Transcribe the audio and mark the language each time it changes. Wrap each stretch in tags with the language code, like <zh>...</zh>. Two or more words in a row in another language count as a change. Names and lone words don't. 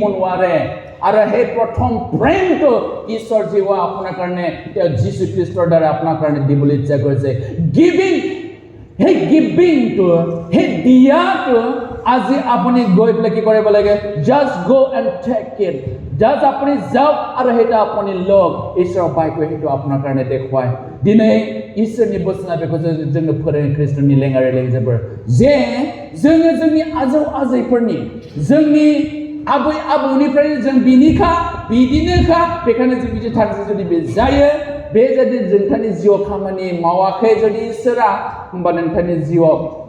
<as>নোৱাৰে আৰু সেই প্ৰথম প্ৰেমটো ঈশ্বৰ জীৱা আপোনাৰ কাৰণে তেওঁ যীশু খ্ৰীষ্টৰ দ্বাৰা আপোনাৰ কাৰণে দিবলৈ ইচ্ছা কৰিছে গিভিং সেই গিভিংটো সেই দিয়াটো আজি আপুনি গৈ পেলাই কি কৰিব লাগে</as> <en>just go and take it</en> <as>জাষ্ট আপুনি যাওক আৰু সেইটো আপুনি লওক ঈশ্বৰৰ বাক্যই সেইটো আপোনাৰ কাৰণে দেখুৱায় দিনে</as> <brx>इसोरनि बोसोना बेखौ जोंनो फोरोङो ख्रीष्टनि लेङारि लेंजोबो जे जोङो जोंनि आजौ आजैफोरनि जोंनि आबै आबौनिफ्राय जों बिनिखा बिदिनोखा बेखायनो जों बिदि थांसै जुदि बे जायो बे जुदि नोंथांनि जिउआव खामानि मावाखै जुदि इसोरा होमबा नोंथांनि जिउआव</brx>